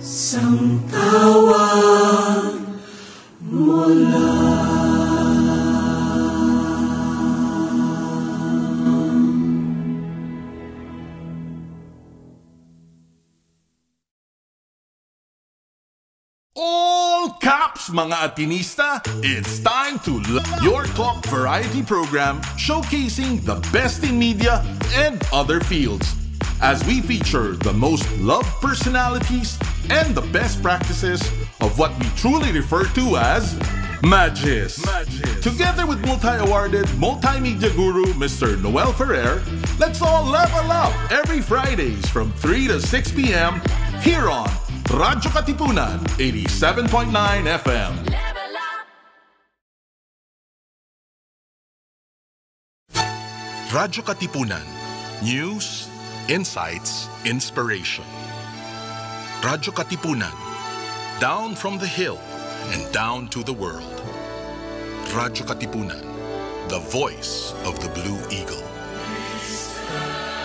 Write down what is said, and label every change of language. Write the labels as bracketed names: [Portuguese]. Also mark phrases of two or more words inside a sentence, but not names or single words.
[Filipino] Sang tawag mo lang. [English] All caps, mga Atenista! It's time to your talk variety program showcasing the best in media and other fields as we feature the most loved personalities and the best practices of what we truly refer to as Magis. Together with multi-awarded multimedia guru Mr. Noel Ferrer, let's all level up every Fridays from 3 to 6 p.m. here on radyo-katipunan 87.9 FM. Radyo-katipunan. News, insights, inspiration. Radyo-katipunan. Down from the hill and down to the world. Radyo-katipunan. The voice of the Blue Eagle.